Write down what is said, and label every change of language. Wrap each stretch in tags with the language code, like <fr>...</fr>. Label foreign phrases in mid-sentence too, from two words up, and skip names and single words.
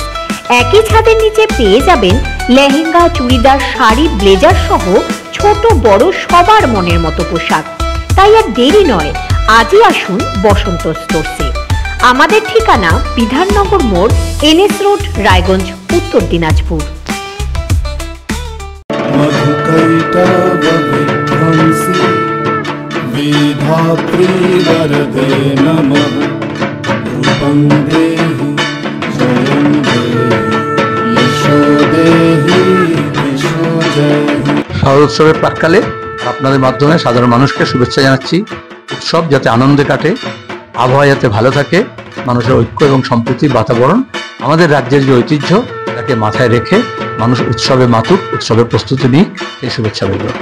<bn>একই ছাদের নিচে পেয়ে যাবেন লেহেঙ্গা, চুড়িদার, শাড়ি, ব্লেজার সহ ছোট বড় সবার মনের মতো পোশাক। তাই আর দেরি নয়, আজই আসুন বসন্ত স্টোর্সে। আমাদের ঠিকানা বিধাননগর মোড়, NS রোড, রায়গঞ্জ, উত্তর দিনাজপুর।</bn> <sa>मधुकैटवविध्वंसी विधात्री वरदे नमः रूपं देहि जयं देहि यशो देहि यशो जयहि।</sa> <bn>শারদোৎসবের প্রাক্কালে আপনাদের মাধ্যমে সাধারণ মানুষকে শুভেচ্ছা জানাচ্ছি। উৎসব যাতে আনন্দে কাটে, আবহাওয়া যাতে ভালো থাকে, মানুষের ঐক্য এবং সম্প্রীতির বাতাবরণ, আমাদের রাজ্যের যে ঐতিহ্য তাকে মাথায় রেখে মানুষ উৎসবে মাতুক, উৎসবের প্রস্তুতি নিয়ে এই শুভেচ্ছা রইল।</bn>